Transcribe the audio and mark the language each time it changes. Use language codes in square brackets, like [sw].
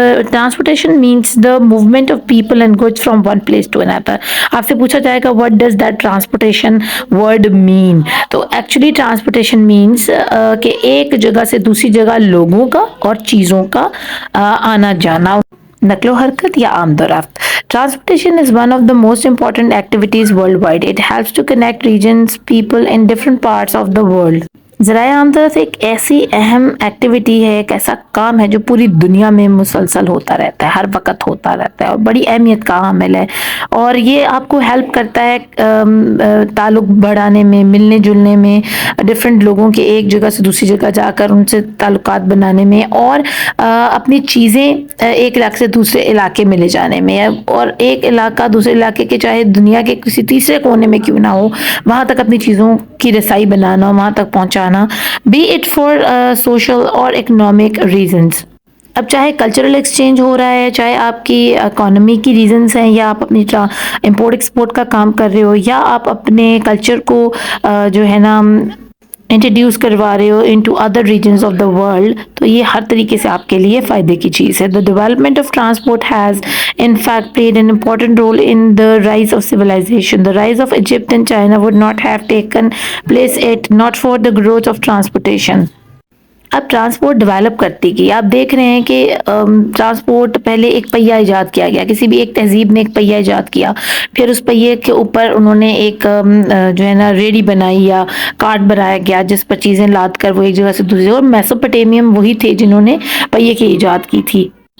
[en] Transportation means the movement of people and goods from one place to another. [hi] आपसे पूछा जाएगा [en] what does that transportation word mean? [hi] तो actually transportation means कि एक जगह से दूसरी जगह लोगों का और चीज़ों का आना जाना, नकलो हरकत या आमदोरफ्त। [en] Transportation is one of the most important activities worldwide. It helps to connect regions, people in different parts of the world. [hi] ज़राए आमदोरफ्त एक ऐसी अहम एक्टिविटी है, एक ऐसा काम है जो पूरी दुनिया में मुसलसल होता रहता है, हर वक्त होता रहता है और बड़ी अहमियत का हामिल है। और ये आपको हेल्प करता है ताल्लुक़ बढ़ाने में, मिलने जुलने में, डिफरेंट लोगों के एक जगह से दूसरी जगह जाकर उनसे ताल्लुकात बनाने में और अपनी चीज़ें एक इलाके से दूसरे इलाके में ले जाने में, और एक इलाका दूसरे इलाके के चाहे दुनिया के किसी तीसरे कोने में क्यों ना हो, वहाँ तक अपनी चीज़ों की रसाई बनाना, वहाँ तक पहुँचाना, [en] be it for social [hi] और इकोनॉमिक रीजंस। अब चाहे कल्चरल एक्सचेंज हो रहा है, चाहे आपकी इकोनॉमी की रीजंस हैं, या आप अपनी इंपोर्ट एक्सपोर्ट का काम कर रहे हो, या आप अपने कल्चर को जो है ना इंट्रोड्यूस करवा रहे हो [en] into other regions of the world, [hi] तो ये हर तरीके से आपके लिए फ़ायदे की चीज़ है। [en] The development of transport has in fact played an important role in the rise of civilization. The rise of Egypt and China would not have taken place it not for the growth of transportation. [hi] अब transport develop करती गई। आप देख रहे हैं कि transport पहले एक पहिया इजाद किया गया, किसी भी एक तहजीब ने एक पहिया इजाद किया, फिर उस पहिए के ऊपर उन्होंने एक जो है ना रेडी बनाई या कार्ट बनाया गया जिस पर चीज़ें लाद कर वो एक जगह से दूसरी, और मेसोपोटामियन वही थे जिन्होंने पहिए की इजाद की थी।